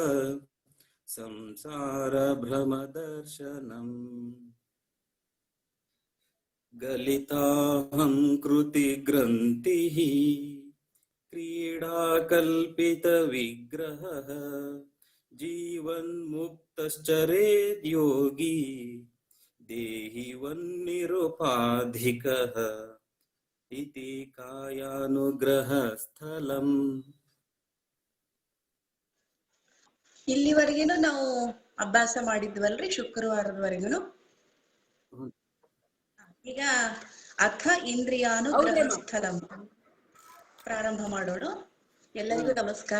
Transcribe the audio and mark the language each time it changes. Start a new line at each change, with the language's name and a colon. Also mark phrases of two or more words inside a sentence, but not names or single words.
Sanskrit: संसारभ्रमदर्शनम् गलिताहङ्कृतिग्रन्थिः क्रीडाकल्पितविग्रहः जीवन्मुक्तश्चरेद् योगी देहिवन्निरुपाधिकः इति कायानुग्रहस्थलम्.
Kannada: ಇಲ್ಲಿವರೆಗೇನು ನಾವು ಅಭ್ಯಾಸ ಮಾಡಿದ್ವಲ್ರಿ ಶುಕ್ರವಾರದವರೆಗೂ. ಈಗ
Sanskrit: ಅಥ ಇಂದ್ರಿಯಾನುಗ್ರಹ ಸ್ಥಳಂ
Kannada: ಪ್ರಾರಂಭ ಮಾಡೋಣ. ಎಲ್ಲರಿಗೂ ನಮಸ್ಕಾರ.